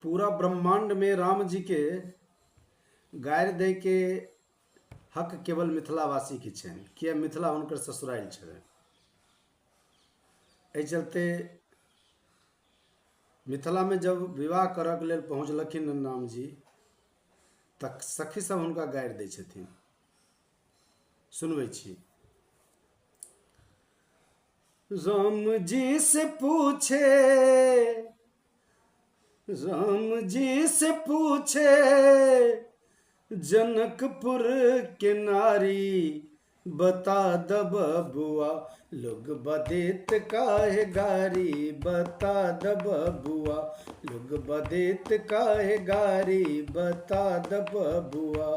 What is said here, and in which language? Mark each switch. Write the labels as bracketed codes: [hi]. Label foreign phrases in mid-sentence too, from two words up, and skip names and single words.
[mai] पूरा ब्रह्मांड में राम जी के गारि दै के हक केवल मिथिलावासी के छनि, किया मिथिला हुनकर ससुराल छलै। एहि चलते मिथिला में जब विवाह करऽ के लेल पहुँचलखिन राम जी तक सखी सब हुनका गारि दै छथिन। सुनबै छी। [bho] राम जी से पूछे जनकपुर के नारी, बता द बबुआ लोग बदेत काहे गारी, बता द बबुआ लोग बदेत काहे गारी, बता द बबुआ।